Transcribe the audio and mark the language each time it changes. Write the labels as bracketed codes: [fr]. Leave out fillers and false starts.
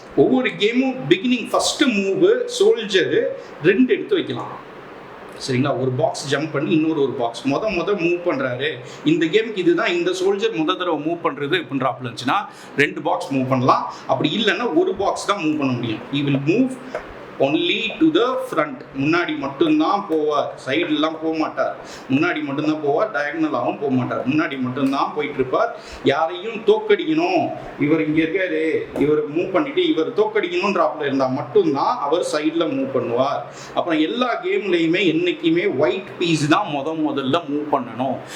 [ta] ஒவ்வொரு கேமும் beginning first move soldier 2 எடுத்து வைக்கலாம், சரிங்களா? ஒரு பாக்ஸ் ஜம்ப் பண்ணி இன்னொரு பாக்ஸ் முத மூவ் பண்ணுறாரு. இந்த கேமுக்கு இதுதான், இந்த சோல்ஜர் தடவை மூவ் பண்ணுறது இப்படின்றாப்புல இருந்துச்சுன்னா 2 பாக்ஸ் மூவ் பண்ணலாம். அப்படி இல்லைன்னா ஒரு பாக்ஸ் தான் மூவ் பண்ண முடியும். [en] He will move only to the front. [ta] முன்னாடி மட்டும்தான் போவார், சைடுலாம் போக மாட்டார். முன்னாடி மட்டும்தான் போவார், டயக்னலாகவும் போக மாட்டார். முன்னாடி மட்டும்தான் போயிட்டு இருப்பார். யாரையும் தோக்கடிக்கணும், இவர் இங்கே இருக்காரு, இவர் மூவ் பண்ணிட்டு இவர் தோக்கடிக்கணும்ன்றாப்புல இருந்தால் மட்டும்தான் அவர் சைடில் மூவ் பண்ணுவார். அப்புறம் எல்லா கேம்லேயுமே என்றைக்குமே ஒயிட் பீஸ் தான் முதல்ல மூவ் பண்ணணும்.